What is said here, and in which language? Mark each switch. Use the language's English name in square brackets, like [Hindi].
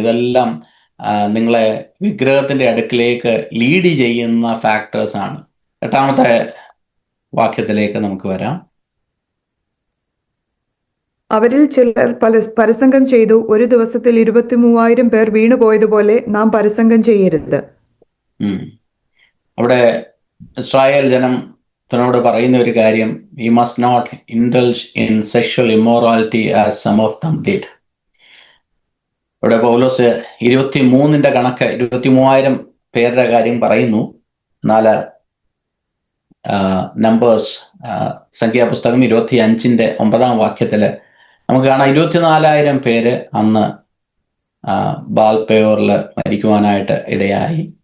[Malayalam] ഇതെല്ലാം നിങ്ങളെ വിഗ്രഹത്തിന്റെ അടുക്കിലേക്ക് ലീഡ് ചെയ്യുന്ന ഫാക്ടേഴ്സ് ആണ്. 8-ാമത്തെ വാക്യത്തിലേക്ക് നമുക്ക് വരാം. അവരിൽ ചിലർ പരസംഗം ചെയ്തു, ഒരു ദിവസത്തിൽ 23,000 പേർ വീണുപോയതുപോലെ നാം പരസംഗം ചെയ്യരുത്. അവിടെ ഇസ്രായേൽ ജനത്തിനോട് പറയുന്ന ഒരു കാര്യം, [English] we must not indulge in sexual immorality as some of them did. [Malayalam] ഇവിടെ പൗലോസ് 23-ന്റെ കണക്ക് 23,000 പേരുടെ കാര്യം പറയുന്നു. എന്നാൽ നമ്പേഴ്സ് സംഖ്യാപുസ്തകം 25-ന്റെ 9-ാം വാക്യത്തില് നമുക്ക് കാണാം 24,000 പേര് അന്ന് ബാൽപെയോറിൽ മരിക്കുവാനായിട്ട് ഇടയായി.